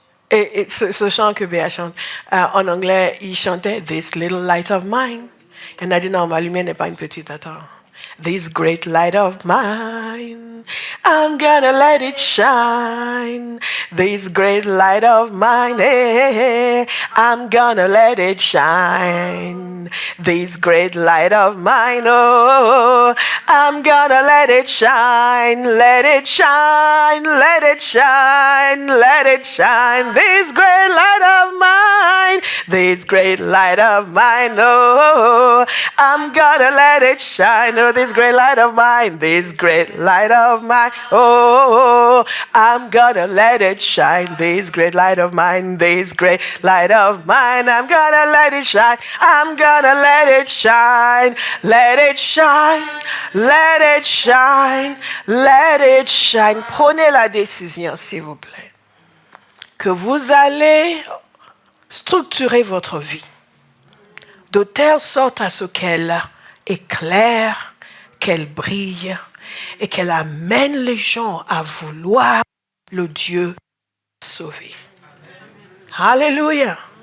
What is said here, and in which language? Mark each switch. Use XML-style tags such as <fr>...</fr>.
<fr>Et ce chant que Béa chante, en anglais, il chantait «</fr> <en>This little light of mine,</en> <fr>Il y en a dit, non, ma lumière n'est pas une petite, attends.</fr> <en>This great light of mine, I'm gonna let it shine. This great light of mine, I'm gonna let it shine. This great light of mine, oh, I'm gonna let it shine. Let it shine, let it shine, let it shine. This great light of mine, this great light of mine, oh, I'm gonna let it shine. Oh, this great light of mine, this great light of mine, oh, I'm gonna let it shine. This great light of mine, this great light of mine, I'm gonna let it shine. I'm gonna let it shine. Let it shine, let it shine, let it shine.</en> <fr>Prenez la décision, s'il vous plaît, que vous allez structurer votre vie de telle sorte à ce qu'elle éclaire, qu'elle brille et qu'elle amène les gens à vouloir le Dieu sauvé. Alléluia.</fr>